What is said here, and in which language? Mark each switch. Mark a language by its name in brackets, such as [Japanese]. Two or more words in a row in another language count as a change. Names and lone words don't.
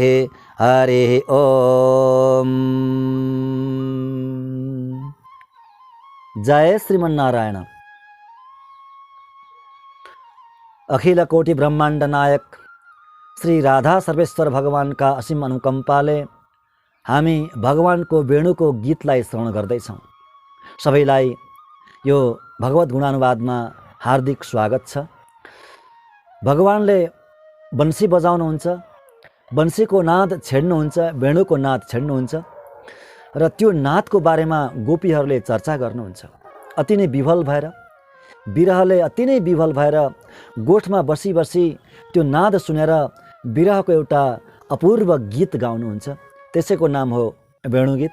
[Sanskrit] हरिः ॐ। जय श्रीमन्नारायण। [Nepali] अखिल कोटि ब्रह्माण्ड नायक श्री राधा सर्वेश्वर भगवान का असीम अनुकम्पाले हामी भगवानको वेणुको गीतलाई श्रवण गर्दैछौँ। सबैलाई यो भगवत गुणानुवादमा हार्दिक स्वागत छ। भगवानले बन्सी बजाउनुहुन्छ, बन्सीको नाद छेड्नुहुन्छ, वेणुको नाद छेड्नुहुन्छ र त्यो नादको बारेमा गोपीहरूले चर्चा गर्नुहुन्छ। अति नै विभल भएर, विरहले अति नै विभल भएर गोठमा बसी बसी त्यो नाद सुनेर विरहको एउटा अपूर्व गीत गाउनुहुन्छ। त्यसैको नाम हो वेणुगीत।